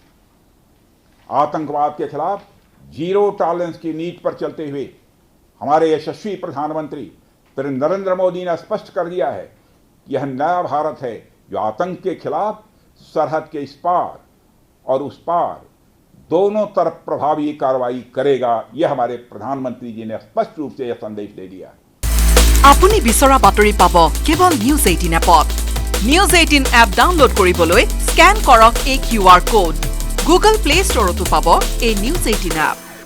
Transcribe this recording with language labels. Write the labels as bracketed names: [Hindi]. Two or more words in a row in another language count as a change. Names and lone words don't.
[Hindi] आतंकवाद के खिलाफ जीरो टॉलरेंस की नीति पर चलते हुए हमारे यशस्वी प्रधानमंत्री श्री नरेंद्र मोदी ने स्पष्ट कर दिया है कि यह नया भारत है जो आतंक के खिलाफ सरहद के इस पार और उस पार दोनों तरफ प्रभावी कार्रवाई करेगा। यह हमारे प्रधानमंत्री जी ने स्पष्ट रूप से यह संदेश दे दिया है। [Assamese] আপুনি বিচৰা বাতৰি পাব কেৱল নিউজ 18 এপত। নিউজ 18 এপ ডাউনলোড কৰিবলৈ স্ক্যান কৰক এই QR কোড। গুগল প্লে ষ্টৰতো পাব এই নিউজ 18 এপ।